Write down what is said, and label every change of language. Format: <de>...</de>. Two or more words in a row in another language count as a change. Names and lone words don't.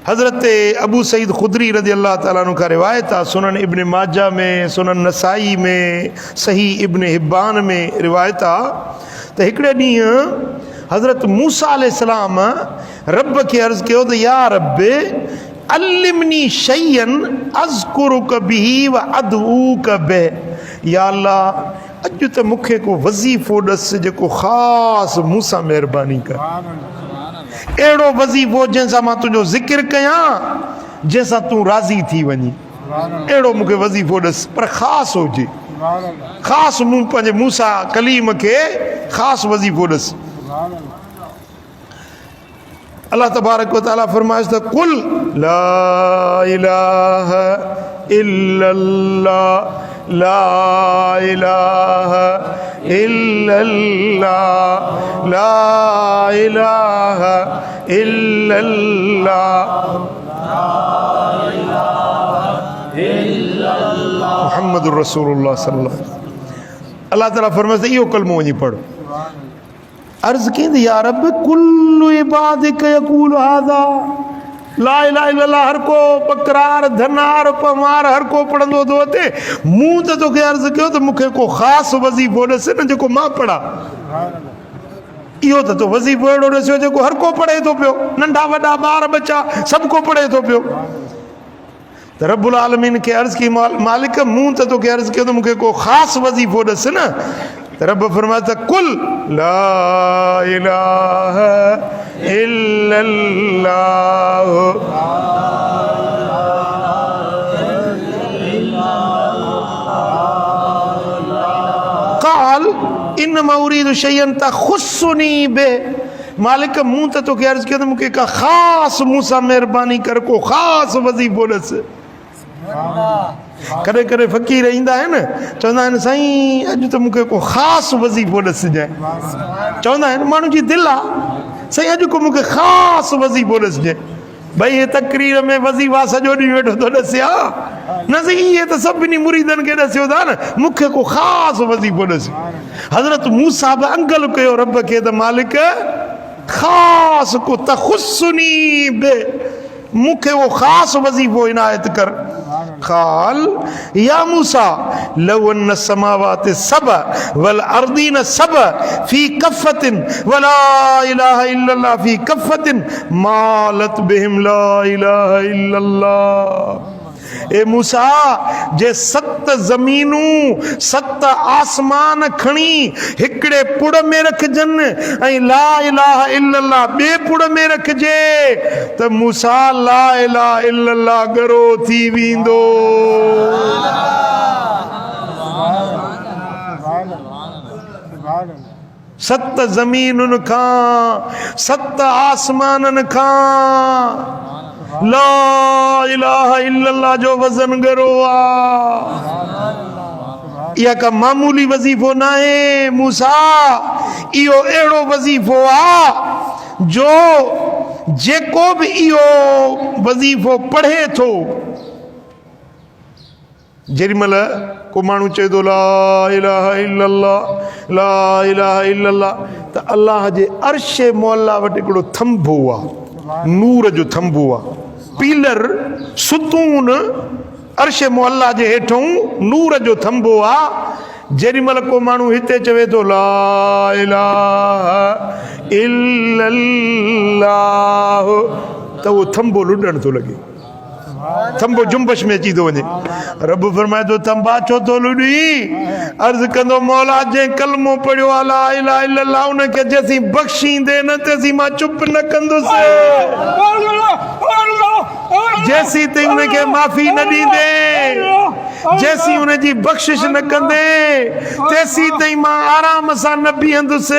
<sd>हज़रत अबू सईद खुदरी</sd> <ar>رضي الله تعالى عنه</ar> <sd>का रिवायत आहे, सुनन इब्न माजा में, सुनन नसाई में, सही इब्न हिब्बान में रिवायत आहे त हिकिड़े ॾींहुं हज़रत मूसा अलैहिस्सलाम रब खे अर्ज़ु कयो त</sd> <ar>يا رب علمني شيئا أذكرك به وأدعوك به, يا الله</ar> <sd>अॼु त मूंखे को वज़ीफ़ो ॾस जेको ख़ासि मूंसां महिरबानी कर, अहिड़ो वज़ीफ़ो जंहिंसां मां तुंहिंजो ज़िक्र कयां जंहिंसां तूं राज़ी थी वञी, अहिड़ो मूंखे वज़ीफ़ो ॾस पर ख़ासि हुजे, ख़ासि मूं पंहिंजे मूसा कलीम खे ख़ासि वज़ीफ़ो ॾस।</sd> <ar>الله تبارك وتعالى</ar> <sd>फरमाए त</sd> <ar>قل لا إله إلا الله لا إله إلا الله لا إله إلا الله محمد رسول الله صلى الله عليه وسلم. الله تعالى</ar> <sd>फरमाए इहो कलमो वञी पढ़ो। अर्ज़ कई</sd> <ar>يا رب كل عبادك يقول هذا لا إله إلا الله</ar> <sd>हर को बकरार धनार पमार हर को पढ़ंदो थो अचे, मूं त तोखे अर्ज़ कयो त मूंखे को ख़ासि वज़ीफ़ो ॾस न जेको मां पढ़ा, इहो त तो वज़ीफ़ो अहिड़ो ॾसियो जेको हर को पढ़े थो पियो, नंढा वॾा ॿार बच्चा सभु को पढ़े थो पियो। त</sd> <ar>رب العالمين</ar> <sd>खे अर्ज़ की मालिक मूं त तोखे अर्ज़ कयो त मूंखे को ख़ासि वज़ीफ़ो ॾस न, त रब फरमाए त</sd> <ar>قل لا إله إلا الله قال إنما أريد شيئا تخصني به,</ar> <sd>मालिक मूं त तोखे अर्ज़ कयो त मूंखे का ख़ासि मूंसां महिरबानी कर, को ख़ासि वज़ीफ़ो ॾस। कॾहिं कॾहिं फ़क़ीर ईंदा आहिनि चवंदा आहिनि साईं अॼु त मूंखे को ख़ासि वज़ीफ़ो ॾसिजांइ, चवंदा आहिनि माण्हू जी दिलि आहे साईं अॼु को मूंखे ख़ासि वज़ीफ़ो ॾसिजांइ, भई हे तक़रीर में वज़ीफ़ा सॼो ॾींहुं वेठो थो ॾसे हा न साईं, इहे त सभिनी मुरीदनि खे ॾसियो था न, मूंखे को ख़ासि वज़ीफ़ो ॾस। हज़रत मूसा बि अंगल कयो रब खे त मालिक ख़ासि को</sd> <ar>تخصني به,</ar> <sd>मूंखे वो ख़ासि वज़ीफ़ो इनायत कर।</sd> <ar>قال يا موسى لو أن سماوات سبع والأرضين سبع في كفة ولا إله إلا الله في كفة مالت بهم لا إله إلا الله.</ar> <sd>ए मूसा जे 7 ज़मीनूं 7 आसमान खणी हिकिड़े पुड़ में रखजनि ऐं</sd> <ar>لا إله إلا الله</ar> <sd>ॿिए पुड़ में रखजे त मूसा</sd> <ar>لا إله إلا الله</ar> <sd>गरो थी वेंदो। 7 ज़मीनुनि खां 7 आसमाननि खां</sd> <ar>لا إله إلا الله</ar> <sd>जो वज़न गरो आ। इहा का मामूली वज़ीफ़ो न आहे मूसा, इहो अहिड़ो वज़ीफ़ो आ जो जेको बि इहो वज़ीफ़ो पढ़े थो, जेॾीमहिल को माण्हू चए थो</sd> <ar>لا إله إلا الله لا إله إلا الله</ar> <sd>त अल्लाह जे अर्श मौला वटि हिकिड़ो थंभो आहे, नूर जो थंभो आहे, पीलर सुतून अर्श मौला जे हेठों नूर जो थंभो आहे। जेॾीमहिल को माण्हू हिते चवे थो</sd> <ar>لا إله إلا الله</ar> <sd>त उहो थंभो लुॾण थो लॻे, थंभो जुंबश में अची थो वञे। रब फरमाए थो थंभा छो थो लुॾी? अर्ज़ कंदो मौला जंहिं कलमो पढ़ियो आहे</sd> <ar>لا إله إلا الله</ar> <sd>उनखे जेसीं बख़्शींदे न तेसीं मां चुप न कंदुसि, जेसीं ताईं उनखे माफ़ी न ॾींदे, जेसीं उनजी बख़्शिश न कंदे तेसीं ताईं मां आराम सां न बीहंदुसि।</sd>